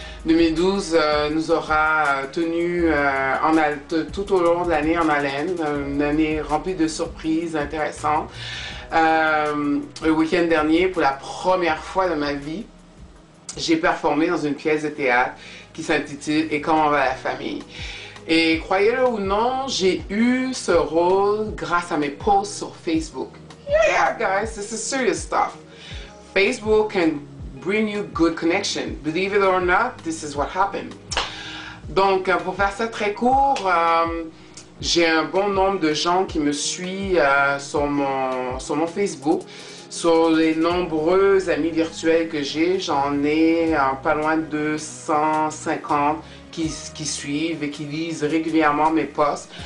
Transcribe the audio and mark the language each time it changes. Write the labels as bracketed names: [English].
[French] 2012 nous aura tenu tout au long de l'année en haleine, une année remplie de surprises intéressantes. Le week-end dernier, pour la première fois de ma vie, j'ai performé dans une pièce de théâtre qui s'intitule « Et comment va la famille ?» Et croyez-le ou non, j'ai eu ce rôle grâce à mes posts sur Facebook. [English] Yeah guys, this is serious stuff. Facebook can bring you good connection. Believe it or not, this is what happened. [French] Donc pour faire ça très court, j'ai un bon nombre de gens qui me suivent sur mon Facebook. Sur les nombreux amis virtuels que j'ai, j'en ai pas loin de 250 qui suivent et qui lisent régulièrement mes posts.